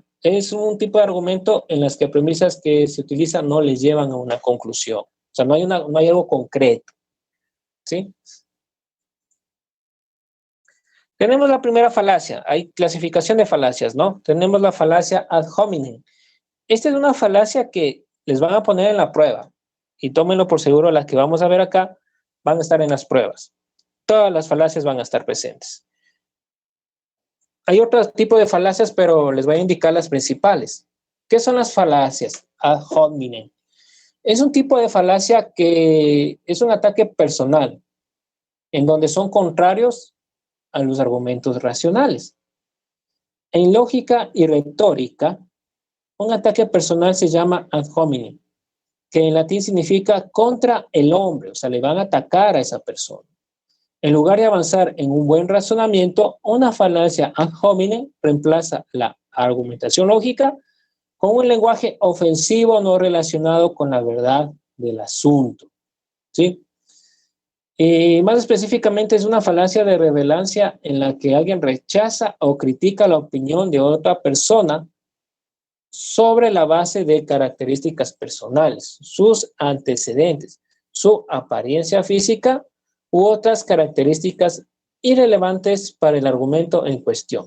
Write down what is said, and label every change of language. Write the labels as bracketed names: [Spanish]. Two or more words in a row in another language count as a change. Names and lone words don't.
[Spanish] Es un tipo de argumento en las que premisas que se utilizan no les llevan a una conclusión. O sea, no hay algo concreto. ¿Sí? Tenemos la primera falacia. Hay clasificación de falacias, ¿no? Tenemos la falacia [Latin] ad hominem. [Spanish] Esta es una falacia que les van a poner en la prueba. Y tómenlo por seguro, las que vamos a ver acá van a estar en las pruebas. Todas las falacias van a estar presentes. Hay otro tipo de falacias, pero les voy a indicar las principales. ¿Qué son las falacias [Latin] ad hominem? [Spanish] Es un tipo de falacia que es un ataque personal, en donde son contrarios a los argumentos racionales. En lógica y retórica, un ataque personal se llama [Latin] ad hominem, [Spanish] que en latín significa contra el hombre, o sea, le van a atacar a esa persona. En lugar de avanzar en un buen razonamiento, una falacia [Latin] ad hominem [Spanish] reemplaza la argumentación lógica con un lenguaje ofensivo no relacionado con la verdad del asunto. ¿Sí? Y más específicamente es una falacia de relevancia en la que alguien rechaza o critica la opinión de otra persona sobre la base de características personales, sus antecedentes, su apariencia física u otras características irrelevantes para el argumento en cuestión.